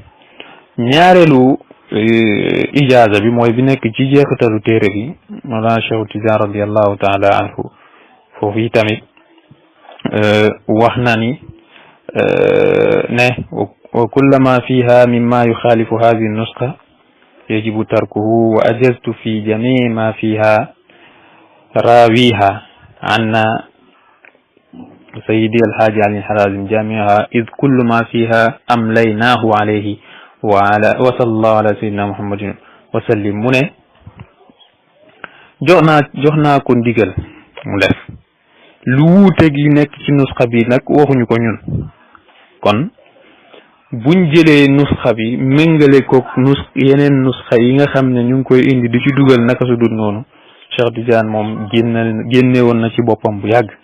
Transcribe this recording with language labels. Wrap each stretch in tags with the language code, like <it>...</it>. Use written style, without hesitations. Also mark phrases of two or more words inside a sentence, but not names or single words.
<wo>ñaareelu ijaaza bi mooy bi nekk ci jeexitalu téere bi Mawlana Cheikh Tidiane</wo> <ar>رضي الله تعالى عنه</ar> <wo>foofu yi tamit wax na ni ne</wo> <ar>وكل ما فيها مما يخالف هذه النسخة يجب تركه وأجزت في جميع ما فيها راويها أن سيدي الحاج علي حرازم جامعها إذ كل ما فيها أمليناه عليه وصلى الله على سيدنا محمد وسلم.</ar> <wo>mu ne jox naa ko ndigal mu def lu wuuteeg li nekk ci nusxa bi nag waxuñu ko ñun. kon buñ jëlee nusxa bi méngale ko yeneen nusxa yi nga xam ne ñu ngi koy indi di ci dugal naka su dul noonu, Cheikh Tidiane moom génne woon na ci boppam bu yàgg.</wo>